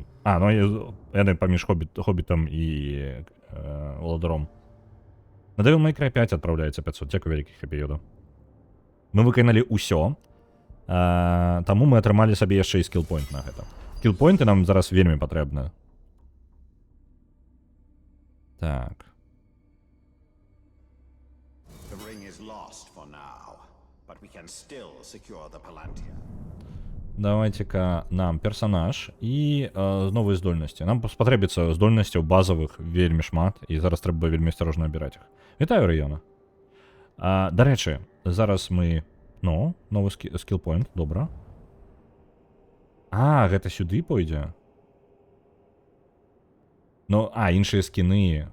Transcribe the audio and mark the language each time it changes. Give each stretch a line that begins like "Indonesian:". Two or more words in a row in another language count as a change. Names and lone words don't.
Belarusian: А, ну, яны паміж Хоббітам і Уладаром. На Devil May Cry 5 адпраўляецца 500. Дзякуй вялікі, Хэпі Йода. Мы выканалі ўсё. Таму мы атрымалі сабе яшчэ і скілпойнт на гэта. Скілпойнты нам зараз вельмі патрэбны. Так.
English: The ring is lost for now, but we can still secure the Palantir.
Belarusian: Давайте-ка нам персонаж і новыя здольнасці. Нам спатрэбіцца здольнасцяў базавых вельмі шмат, і зараз трэба вельмі асторожна абіраць іх. Вітаю, Района. Дарэчы, зараз мы... Ну, новы скілпойнт, добра. А, гэта сюды пойдзе? Ну, іншыя скіны.